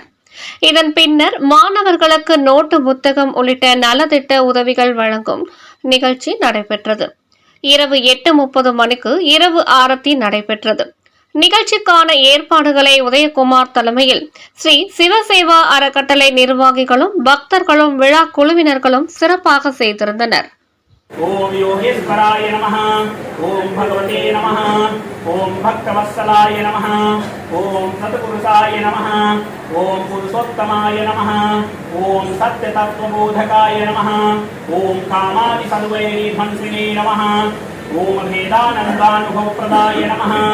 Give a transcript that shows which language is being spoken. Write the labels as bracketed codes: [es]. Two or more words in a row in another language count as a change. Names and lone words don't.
[ta] இதன் பின்னர் மாணவர்களுக்கு நோட்டு புத்தகம் உள்ளிட்ட நலத்திட்ட உதவிகள் வழங்கும் நிகழ்ச்சி நடைபெற்றது. இரவு 8:30 மணிக்கு இரவு ஆரத்தி நடைபெற்றது. நிகழ்ச்சிக்கான ஏற்பாடுகளை உதயகுமார் தலைமையில் ஸ்ரீ சிவசேவா அறக்கட்டளை நிர்வாகிகளும் பக்தர்களும் விழா குழுவினர்களும் சிறப்பாக செய்திருந்தனர். [sa] ओम योगेश्वराय नमः, ओम भगवते नमः, ओम भक्तवत्सलाय नमः, ओम सत्पुरुषाय नमः, ओम पुरुषोत्तमाय नमः, ओम सत्यतत्त्वबोधकाय नमः, ओम कामादिसद्वैरिध्वंसिने नमः, ओम भेदानन्दानुभवप्रदाय नमः,